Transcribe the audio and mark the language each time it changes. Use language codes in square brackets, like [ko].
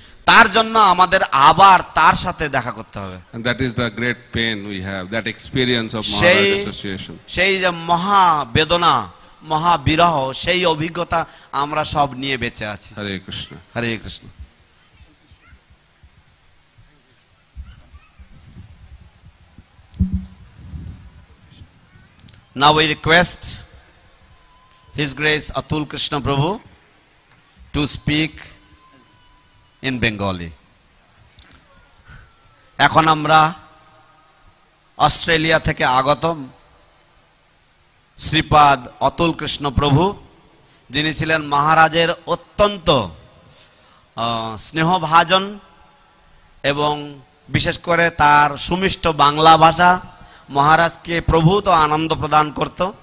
[bn] তার জন্য আমাদের আবার তার সাথে দেখা করতে হবে। [en] And that is the great pain we have, that experience of Maharaj association. [bn] সেই যে মহা বেদনা, মহা বিরহ, সেই অভিজ্ঞতা আমরা সব নিয়ে বেঁচে আছি। [en] Hare Krishna. [bn] Hare Krishna. [en] Now we request His Grace Atul Krishna Prabhu to speak in Bengali. [bn] এখন আমরা অস্ট্রেলিয়া থেকে আগতম শ্রীপাদ অতুল কৃষ্ণ প্রভু, যিনি ছিলেন মহারাজের অত্যন্ত স্নেহভাজন এবং বিশেষ করে তার সুমিষ্ট বাংলা ভাষা মহারাজকে প্রভূত আনন্দ প্রদান করত।